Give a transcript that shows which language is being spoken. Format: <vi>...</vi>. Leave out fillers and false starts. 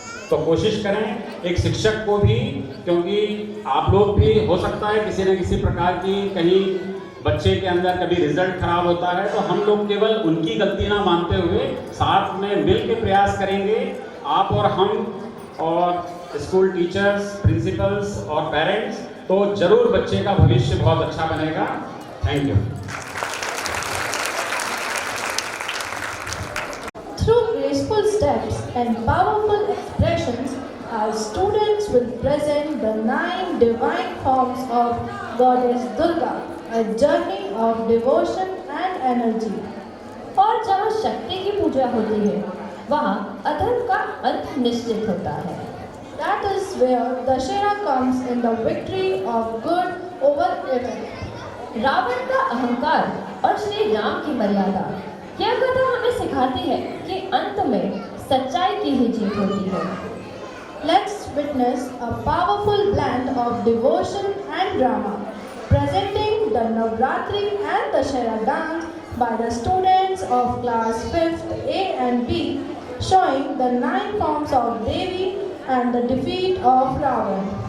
<hi>तो कोशिश करें एक शिक्षक को भी, क्योंकि आप लोग भी हो सकता है किसी न किसी प्रकार की कहीं बच्चे के अंदर कभी रिजल्ट खराब होता है, तो हम लोग केवल उनकी गलती ना मानते हुए साथ में मिल के प्रयास करेंगे, आप और हम और स्कूल टीचर्स, प्रिंसिपल्स और पेरेंट्स, तो जरूर बच्चे का भविष्य बहुत अच्छा बनेगा।</hi> <en>Thank you. Through graceful steps and powerful expressions, our students will present the 9 divine forms of Goddess Durga, a journey of devotion and energy.</en> <hi>और जहाँ शक्ति की पूजा होती है वहाँ अधर्म का अंत निश्चित होता है।</hi> <en>That is where Dashera comes in the victory of good over evil.</en> <hi>Ravan का अहंकार और श्री राम की मर्यादा, यह कथा हमें सिखाती है कि अंत में सच्चाई की ही जीत होती है।</hi> <en>Let's witness a powerful blend of devotion and drama, presenting the Navratri and Dashera dance by the students of class 5th A and B, showing the 9 forms of Devi and the defeat of Ravan.</en>